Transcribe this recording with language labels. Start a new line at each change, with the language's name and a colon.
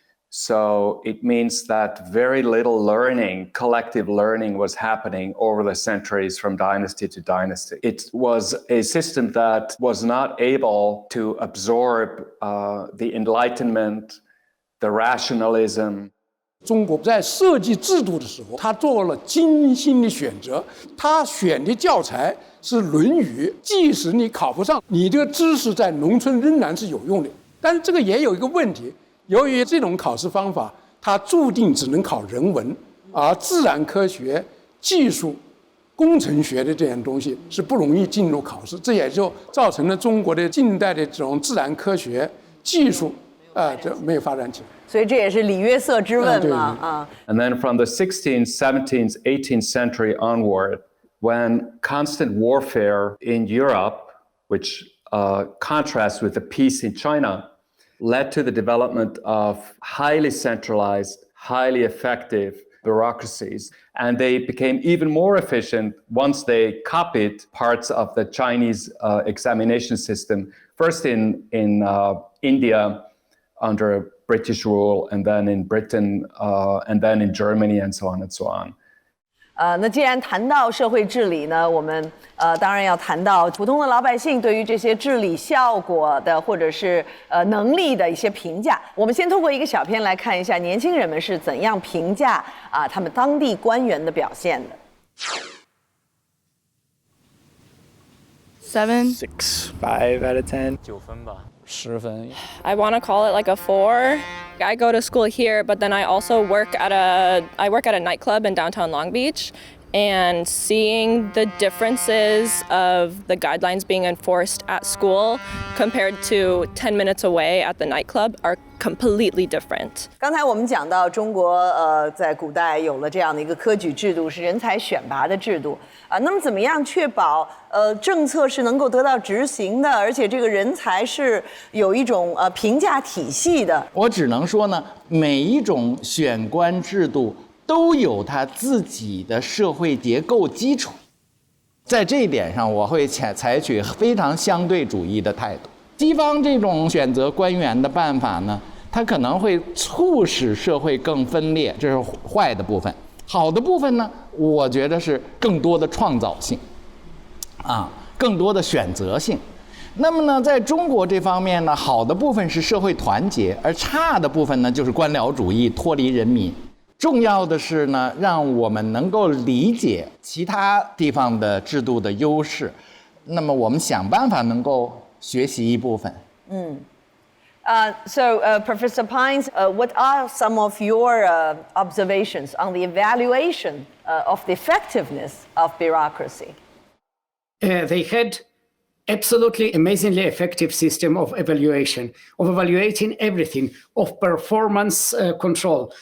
English: So it means that very little learning, collective learning, was happening over the centuries from dynasty to dynasty. It was a system that was not able to absorb the Enlightenment, the rationalism.
Chinese: 中国在设计制度的时候，他做了精心的选择。他选的教材是《论语》，即使你考不上，你这个知识在农村仍然是有用的。但是这个也有一个问题。由于这种考试方法，它注定只能考人文，而自然科学、技术、工程学的这样东西是不容易进入考试，这也就造成了中国的近代的这种自然科学、技术这没有发展起来。所以这也是里约瑟之问嘛啊。
English: And then from the 16th, 17th, 18th century onward, when constant warfare in Europe, which contrasts with the peace in China, led to the development of highly centralized, highly effective bureaucracies. And they became even more efficient once they copied parts of the Chinese examination system, first in India under British rule, and then in Britain, and then in Germany, and so on and so on.
Chinese: 那既然谈到社会治理呢，我们当然要谈到普通的老百姓对于这些治理效果的或者是能力的一些评价。我们先通过一个小片来看一下年轻人们是怎样评价他们当地官员的表现的。
English: 7, 6, 5 out of 10.
Chinese: 9分吧，10分。
English: I want to call it like a 4. I go to school here, but then I also work at a nightclub in downtown Long Beach, and seeing the differences of the guidelines being enforced at school compared to 10 minutes away at the nightclub are completely different.
Chinese: 刚才我们讲到中国在古代有了这样的一个科举制度，是人才选拔的制度那么怎么样确保政策是能够得到执行的，而且这个人才是有一种评价体系的？我只能说呢，每一种选官制度都有它自己的社会结构基础，在这一点上，我会采取非常相对主义的态度。西方这种选择官员的办法呢，它可能会促使社会更分裂，这是坏的部分。好的部分呢，我觉得是更多的创造性，更多的选择性。那么呢，在中国这方面呢，好的部分是社会团结，而差的部分呢，就是官僚主义脱离人民。重要的是呢，让我们能够理解其他地方的制度的优势，那么我们想办法能够学习一部分。
English: So, Professor Pines, what are some of your observations on the evaluation of the effectiveness of bureaucracy? They had absolutely amazingly effective system of evaluation, of evaluating everything, of performance control.